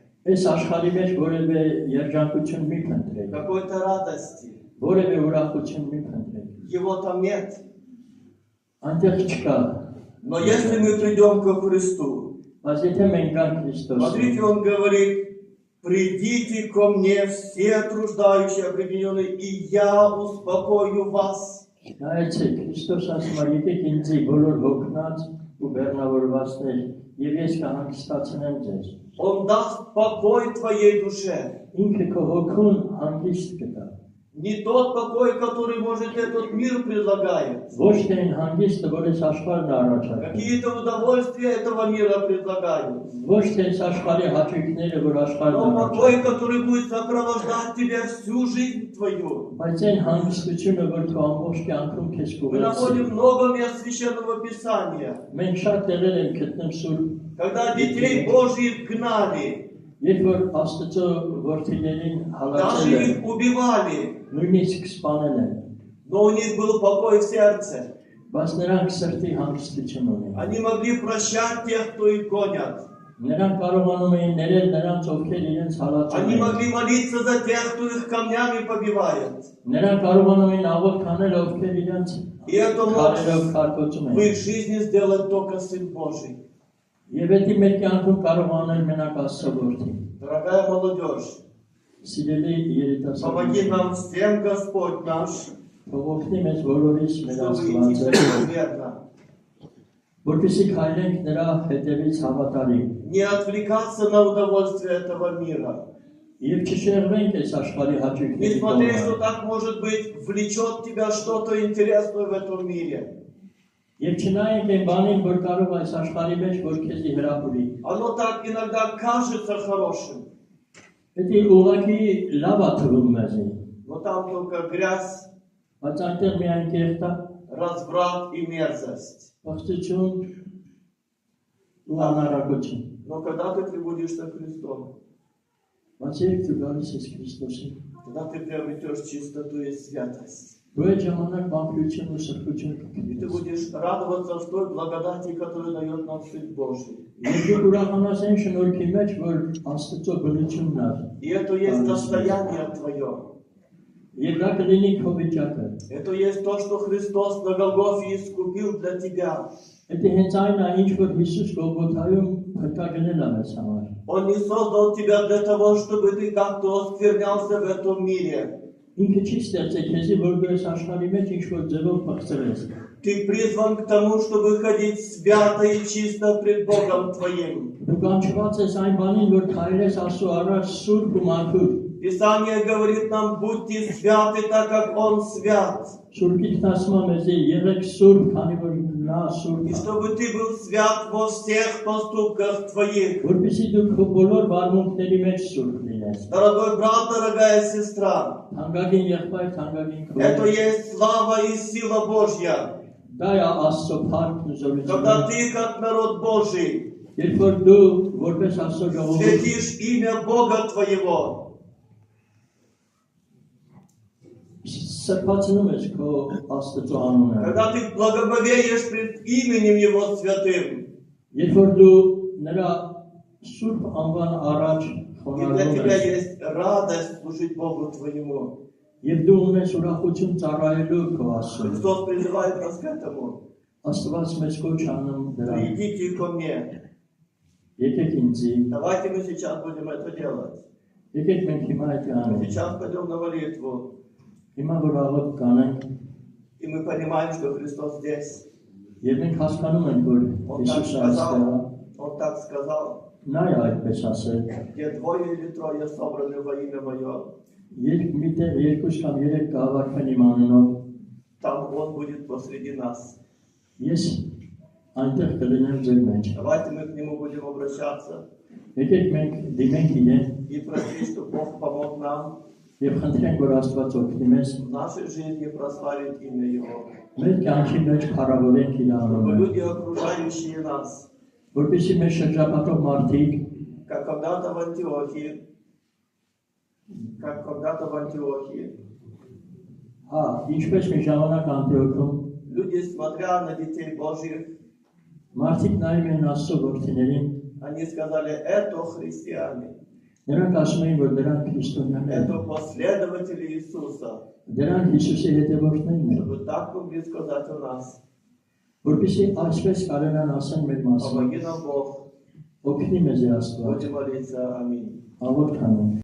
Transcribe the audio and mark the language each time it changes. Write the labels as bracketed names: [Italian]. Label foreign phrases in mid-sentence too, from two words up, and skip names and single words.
[Armenian] Այս աշխարհի մեջ որևէ երջանկություն մի փնտրեք, [Russian] какой-то радости. [Armenian] որևէ ուրախություն մի փնտրեք։ [Russian] Его там нет. [Armenian] Այնտեղ չկա։ [Russian] Но если мы придем ко Христу, [Armenian] Բայց եթե մենք գանք Քրիստոսին, [Russian] смотрите, Он говорит, придите ко мне все труждающие, обремененные, и я успокою вас. [Armenian] նայեցեք, Քրիստոս ասում է, եկեք ինձ բոլոր հոգնած ու բեռնավորվածներ, եւ ես կհանգստացնեմ ձեզ։ [Russian] Он даст покой твоей душе. [Armenian] Ինքը քո հոգուն հանգիստ կտա։ [Russian] Не тот покой, который, может, этот мир предлагает. [Armenian] Ոչ թե այն հանգիստը, որ այս աշխարհն առաջարկում։ [Russian] Какие-то удовольствия этого мира предлагают. [Armenian] Ոչ թե այս աշխարհի հաճույքները, որ աշխարհն [Russian] Но [Armenian] առաջարկում։ [Russian] покой, который будет сопровождать тебя всю жизнь твою. [Armenian] Բայց այն հանգստությունը, որ քո ամբողջ կյանքում քեզ [Russian] Мы [Armenian] կուղեկցի։ [Russian] находим много мест Священного Писания, [Armenian] Մենք շատ տեղեր ենք գտնում սուրբ, [Russian] когда детей Божьих гнали, [Armenian] երբ որ Աստծո որդիներին [Russian] даже [Armenian] հալածել են, [Russian] их убивали, [Armenian] նույնիսկ սպանել են, [Russian] но у них был покой в сердце. [Armenian] բայց նրանք սրտի հանգստություն ունեն։ [Russian] Они могли прощать тех, кто их гонят. [Armenian] Նրանք կարողանում էին ներել նրանց, ովքեր իրենց հալածում [Russian] Они [Armenian] են։ [Russian] могли молиться за тех, кто их камнями побивает. [Armenian] Նրանք կարողանում էին աղոթ քանել, ովքեր իրենց [Russian] И это мог [Armenian] քարերով քարկոծում [Russian] в [Armenian] են։ [Russian] их жизни сделать только Сын Божий. [Armenian] Եվ դա մեր կյանքում կարող անել մենակ Աստծո որդին։ [Russian] Дорогая молодежь, [Armenian] Սիրելի [Russian] помоги [Armenian] երիտասարդներ, [Russian] нам всем, Господь наш, [Armenian] փողոքնի մեզ բոլորիս մեր [Russian] чтобы идти [Armenian] Աստվածը, [Russian] верно. [Armenian] որպեսզի քայլենք նրա հետևից հավատարիմ։ [Russian] Не отвлекаться на удовольствие этого мира. [Armenian] Եվ չշեղվենք այս աշխարհի [Russian] Не [Armenian] հաճույքների [Russian] смотри, что [Armenian] կողմը։ [Russian] так, может быть, влечет тебя что-то интересное в этом мире. [Armenian] Եվ չնայենք այն բանին, որ կարող այս աշխարհի մեջ որ քեզի հրապուրի։ [Russian] Оно так иногда кажется хорошим, [Armenian] Դա ուղղակի լավ է թվում մեզ, [Russian] но там только грязь, [Armenian] բայց այնտեղ միայն կեղտ է, [Russian] разврат и мерзость. [Armenian] բացություն ու անարակություն։ [Russian] Но когда ты прибудешься Христом, [Armenian] Բայց երբ դու գալիս ես Քրիստոսին, [Russian] Тогда ты приобретешь чистоту и святость. [Armenian] Դու այդ ժամանակ բամբիություն ու սրբություն [Russian] И [Armenian] կգտնես։ [Russian] ты будешь радоваться в той благодати, которую дает нам Сын Божий. [Armenian] Եվ դու ուրախանաս այն շնորհքի մեջ, որ Աստծո բնությունն է։ [Russian] И это есть состояние твое. [Armenian] Եվ դա կլինի քո վիճակը։ [Russian] Это есть то, что Христос на Голгофе искупил для тебя. [Armenian] Դա հենց այն է, ինչ որ Հիսուս Գողգոթայում փրկագնել է մեզ համար։ [Russian] Он не создал тебя для того, чтобы ты как-то осквернялся в этом мире. [Armenian] Ինքը չի ստեղծել քեզի, որ դու այս աշխարհի մեջ ինչ-որ ձևով փոխցրես։ [Russian] Ты призван к тому, чтобы ходить свято и чисто пред Богом твоим. [Armenian] Դու կանչված ես այն բանին, որ քայլես Աստծո առաջ սուրբ ու մաքուր։ [Russian] Писание говорит нам, будьте святы, так как Он свят. [Armenian] Սուրբից ասում է մեզ եղեք սուրբ, քանի որ նա սուրբ [Russian] И [Armenian] է։ [Russian] чтобы ты был свят во всех поступках твоих. [Armenian] Որպեսզի դու քո բոլոր վարմունքների մեջ սուրբ լինես։ [Russian] Дорогой брат, дорогая сестра, [Armenian] Թանկագին եղբայր, թանկագին [Russian] это [Armenian] քույր։ [Russian] есть слава и сила Божья. [Armenian] Դա է Աստծո փառքն ու [Russian] Когда [Armenian] զորությունը։ [Russian] ты, как народ Божий, [Armenian] Երբ որ դու որպես Աստծո ժողովուրդ [Russian] святишь имя Бога твоего, [Armenian] սրբացնում ես քո Աստծո անունը։ [Russian] когда ты благоговеешь пред именем Его святым, [Armenian] Երբ որ դու նրա սուրբ անվան առաջ [Russian] и для тебя [Armenian] խոնարհվում ես, [Russian] есть радость служить Богу твоему. [Armenian] եւ դու ունես ուրախություն ծառայելու քո Աստծուն, [Russian] Христос призывает нас к этому. [Armenian] Աստված մեզ կոչ անում դրան։ [Russian] Придите ко мне. [Armenian] Եկեք ինձի, [Russian] Давайте мы сейчас будем это делать. [Armenian] եկեք մենք հիմա այդ [Russian] Мы [Armenian] անենք։ [Russian] сейчас пойдем на молитву. [Armenian] Հիմա որ աղոթ կանենք, [Russian] И мы понимаем, что Христос здесь. [Armenian] եւ մենք հասկանում ենք, որ [Russian] Он так [Armenian] Հիսուսը այստեղ է, [Russian] сказал. Он так сказал. [Armenian] նա է այդպես ասել։ [Russian] Где двое или трое собраны во имя Мое, [Armenian] Երբ միտեղ երկուս կամ երեք կհավաքվեն իմ անունով, [Russian] там Он будет посреди нас. [Armenian] ես այնտեղ կլինեմ ձեր մեջ։ [Russian] Давайте мы к Нему будем обращаться [Armenian] Եկեք մենք դիմենք իրեն [Russian] и просить, чтобы Бог помог нам [Armenian] եւ խնդրենք, որ Աստված օգնի մեզ [Russian] в нашей жизни прославить имя Его. [Armenian] մեր կյանքի մեջ փառավորենք իր [Russian] Чтобы [Armenian] անունը, [Russian] люди, окружающие нас, [Armenian] որպեսզի մեր շրջապատող մարդիկ [Russian] как когда-то в Антиохии, [Armenian] հա, ինչպես մի ժամանակ Անտիոքում [Russian] люди, смотря на детей Божьих, [Armenian] մարդիկ նայում են Աստծո որդիներին, [Russian] они сказали, это христиане, [Armenian] նրանք ասում էին, որ դրանք քրիստոնյաներ են, [Russian] это последователи Иисуса, [Armenian] դրանք Հիսուսի հետևորդներն են, [Russian] чтобы так могли сказать о нас. [Armenian] որպեսզի այսպես կարողան ասեն մեր մասին, [Russian] Помоги нам Бог. [Armenian] օգնի մեզ Աստված, [Russian] Будем молиться. Аминь. [Armenian] աղոթ անենք։